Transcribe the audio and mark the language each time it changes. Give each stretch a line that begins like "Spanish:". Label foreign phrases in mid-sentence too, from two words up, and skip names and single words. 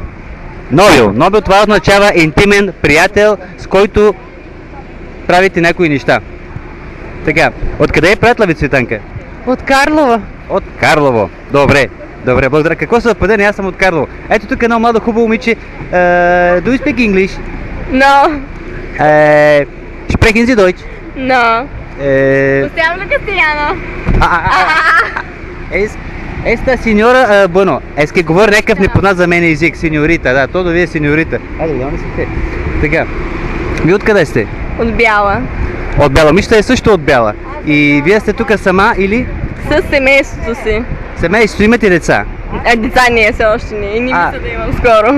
Bulgarian: Нобил, това означава интимен приятел, с който правите някои неща. Така, откъде е приятел ви, Цветанка? От Карлово. От Карлово. Добре, благодаря. Какво съвпадение? Аз съм от Карлово. Ето тук едно младо хубаво момиче.
English: Do you speak English? No.
German: Sprechen Sie Deutsch?
English: No.
Spanish: Usted habla castellano. Esta señora, bueno, es que
Bulgarian: говори някакъв непознат за мен език, сеньорита, да, то да вие сеньорита. Айде, не си те. Така, вие откъде сте? От Бяла. От Бяла, мишта е също от Бяла. И вие сте тук сама или? С семейството си. Семейството, имате деца? Деца не е все още не. И не мисля да имам скоро.